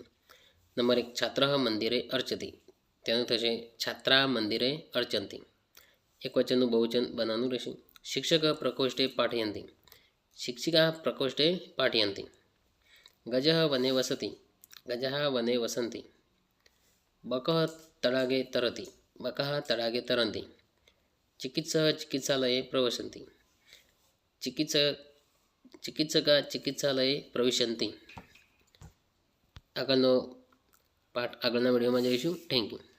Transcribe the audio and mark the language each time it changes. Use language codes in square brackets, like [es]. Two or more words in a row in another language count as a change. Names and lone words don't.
[sa] નંબર 1, छात्रः मन्दिरे अर्चति. [gu] તેનું થશે [sa] छात्राः मन्दिरे अर्चन्ति. [gu] એક વચનનું બહુવચન બનાવવાનું રહેશે. [sa] शिक्षकः प्रकोष्ठे पाठयन्ति. शिक्षिका प्रकोष्ठे पाठयन्ति। गजः वने वसति. गजाः वने वसन्ति। बकः तडागे तरति. बकाः तडागे तरन्ति चिकित्सः चिकित्सालये प्रविशन्ति चिकित्सका चिकित्सालये प्रविशन्ति। [gu] આગળનો પાઠ આગળના વિડીયોમાં જોઈશું. [en] Thank you.